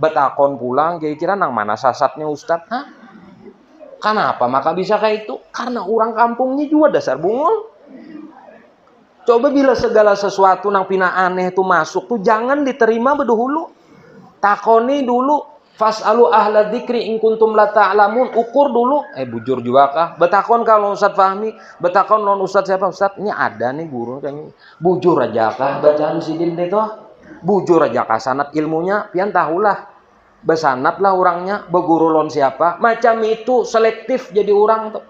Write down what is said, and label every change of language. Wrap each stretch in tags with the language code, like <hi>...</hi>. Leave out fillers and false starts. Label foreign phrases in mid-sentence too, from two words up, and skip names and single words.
<bjn>Betakon pulang, kira-kira nang mana sasatnya Ustadz? Hah? Kenapa maka bisa kayak itu? Karena orang kampungnya juga dasar bungul. Coba bila segala sesuatu nang pina aneh itu masuk tuh jangan diterima bedahulu. Takoni dulu.</bjn> <ar>فاسألوا أهل الذكر إن كنتم لا تعلمون.</ar> <bjn>Ukur dulu. Bujur juga kah? Betakon kalau Ustaz Fahmi, betakon non Ustaz siapa? Ustaz, ini ada nih guru kayaknya. Bujur aja kah bacaan sidin itu? Bujur aja kah sanad ilmunya? Pian tahulah. Besanat lah orangnya, beguru lon siapa? Macam itu selektif jadi orang tuh.</bjn>